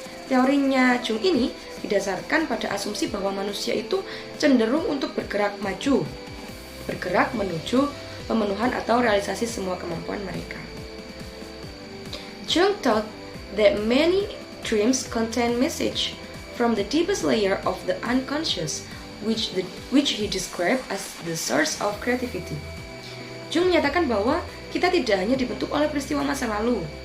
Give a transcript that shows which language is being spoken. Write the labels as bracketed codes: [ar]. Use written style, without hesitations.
[id] Teorinya Jung ini didasarkan pada asumsi bahwa manusia itu cenderung untuk bergerak maju, bergerak menuju pemenuhan atau realisasi semua kemampuan mereka. [en] Jung thought that many dreams contain message from the deepest layer of the unconscious, which he described as the source of creativity. [id] Jung menyatakan bahwa kita tidak hanya dibentuk oleh peristiwa masa lalu.